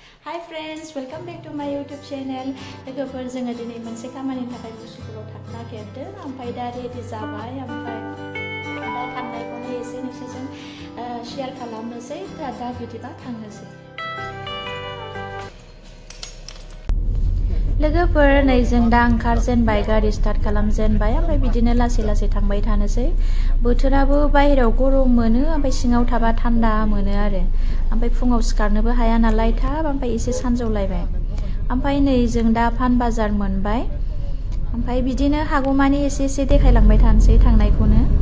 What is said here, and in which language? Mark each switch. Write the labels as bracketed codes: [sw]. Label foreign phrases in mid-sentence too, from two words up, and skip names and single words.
[en] Hi friends, welcome back to my YouTube channel. [brx] लोगोफोर जोङो दिनै मोनसे खामानिनि थाखाय गुसुकुलाव थांनो नागिरदों ओमफ्राय दा रेडि जाबाय ओमफ्राय दा थांनायखौनो एसे नोंसोरजों शेयार खालामनोसै दा बिदिबा थांनोसै लोगोफोर नै जों दा ओंखारजेनबाय गारि स्टार्ट खालामजेनबाय ओमफ्राय बिदिनो लासै लासै थांबाय थानोसै बोथोराबो बाहेरायाव गरम मोनो ओमफ्राय सिङाव थाबा थान्दा मोनो आरो ओमफ्राय फुङाव सिखारनोबो हाया नालाय थाब ओमफ्राय एसे सानजौलायबाय ओमफ्राय नै जों दा फान बाजार मोनबाय ओमफ्राय बिदिनो हागौमानि एसे एसे देखायलांबाय थानोसै थांनायखौनो